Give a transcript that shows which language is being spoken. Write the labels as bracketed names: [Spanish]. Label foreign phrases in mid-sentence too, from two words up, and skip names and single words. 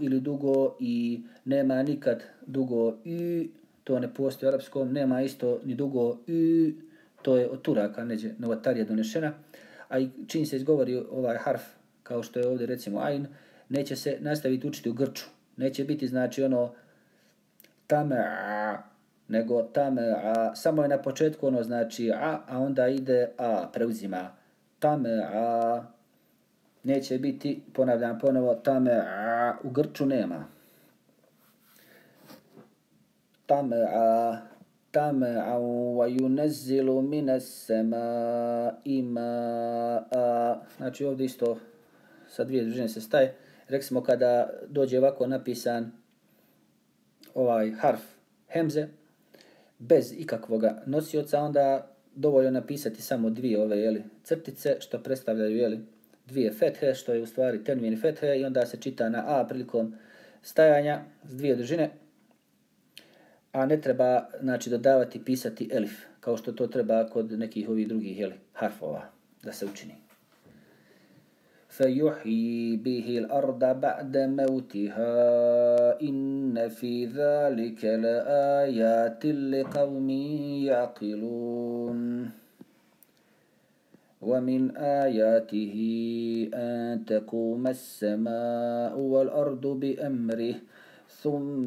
[Bosnian] ili dugo i, nema nikad dugo i, to ne postoji u arapskom, nema isto ni dugo i, to je od Turaka, neđe novotarija donešena, a i čim se izgovori ovaj harf, kao što je ovdje recimo ain, neće se nastaviti učiti u grču, neće biti znači ono tama'a, nego tama'a, samo je na početku ono znači a onda ide a, preuzima tama'a. Neće biti, ponavljam ponovo, tama'a, u grču nema. [Arabic] Tama'a, طمعا وينزل من السماء ماء. [Bosnian] Znači ovdje isto sa dvije družine se staje. Rekli smo kada dođe ovako napisan ovaj harf hemze bez ikakvog nosioca, onda dovoljno napisati samo dvije ove crtice što predstavljaju dvije fethe, što je u stvari tenvin fethe, i onda se čita na a prilikom stajanja s dvije dužine, a ne treba znači dodavati pisati elif kao što to treba kod nekih ovih drugih harfova da se učini. [Arabic] فَيُحْيِي بِهِ الْأَرْضَ بَعْدَ مَوْتِهَا إِنَّ فِي ذَلِكَ لَآيَاتٍ لِقَوْمٍ يَعْقِلُونَ وَمِنْ آيَاتِهِ أَنْ تَقُومَ السَّمَاءُ وَالْأَرْضُ بِأَمْرِهِ ثُمَّ